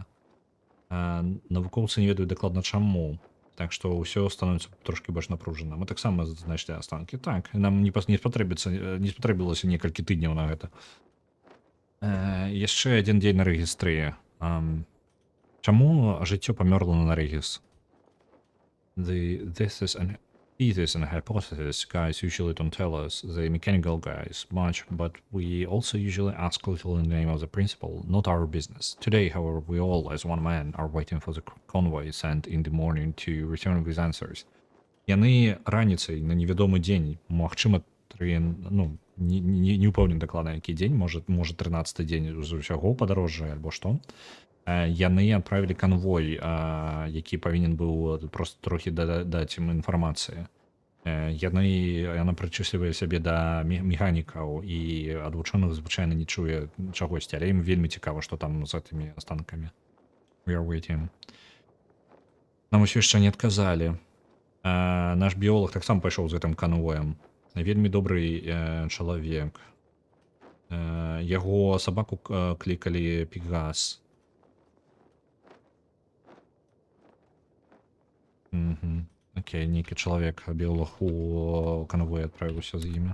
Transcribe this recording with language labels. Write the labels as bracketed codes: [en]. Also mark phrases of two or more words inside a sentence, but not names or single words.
[be] Навукоўцы не ведаюць дакладна чаму, так што ўсё становіцца трошкі больш напружана. Мы таксама знайшлі астанкі. Так, нам не спатрэбілася некалькі тыдняў на гэта. Яшчэ адзін дзень на рэгістры. Чаму жыццё памёрла на рэгіс? [en] Thesis and hypothesis guys usually don't tell us, the mechanical guys, much, but we also usually ask little in the name of the principal, not our business. Today, however, we all, as one man, are waiting for the convoy sent in the morning to return with answers. [be] Яны раніцай на невядомы дзень, магчыма, не ўпэўнены дакладна які дзень, можа 13-й дзень з усяго падарожжа альбо што. Яны адправілі канвой, які павінен быў проста трохі даць ім інфармацыі. Яна прычыслівае сябе да механікаў і ад вучоных звычайна не чуе чагосьці, але ім вельмі цікава, што там з гэтымі астанкамі. [en] We are waiting. [be] Нам усё яшчэ не адказалі. Наш біолог таксама пайшоў з гэтым канвоем. Вельмі добры чалавек. Яго сабаку клікалі Пегас. Окей, нейкі чалавек, біолог у канвоі адправіўся з імі.